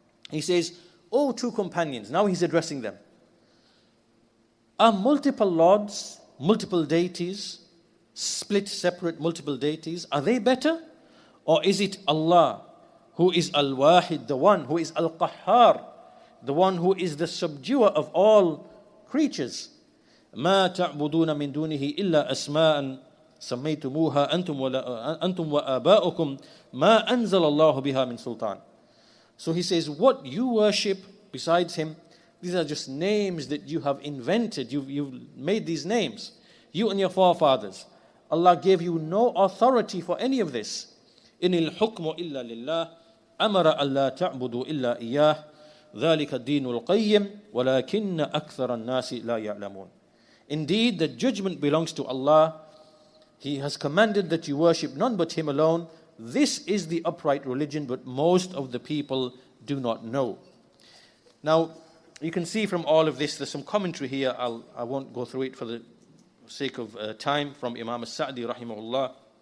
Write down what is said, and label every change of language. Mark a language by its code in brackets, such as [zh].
[en] He says, O two companions, now he's addressing them. Are multiple lords, multiple deities, split, separate, multiple deities, are they better? Or is it Allah, who is al-wahid, the one who is al-qahhar, the one who is the subduer of all creatures? [ar] ما تعبدون من دونه إلا أسماء سميتموها أنتم وآباؤكم ما أنزل الله بها من سلطان. [en] So he says, what you worship besides him, these are just names that you have invented. You've made these names, you and your forefathers. Allah gave you no authority for any of this. [ar] إن الحكم إلا لله أمر ألا تعبدوا إلا إياه ذلك الدين القيم ولكن أكثر الناس لا يعلمون. [en] Indeed, the judgment belongs to Allah. He has commanded that you worship none but Him alone. This is the upright religion, but most of the people do not know. Now, you can see from all of this, there's some commentary here. I won't go through it for the sake of time, from Imam al-Sa'di rahimahullah.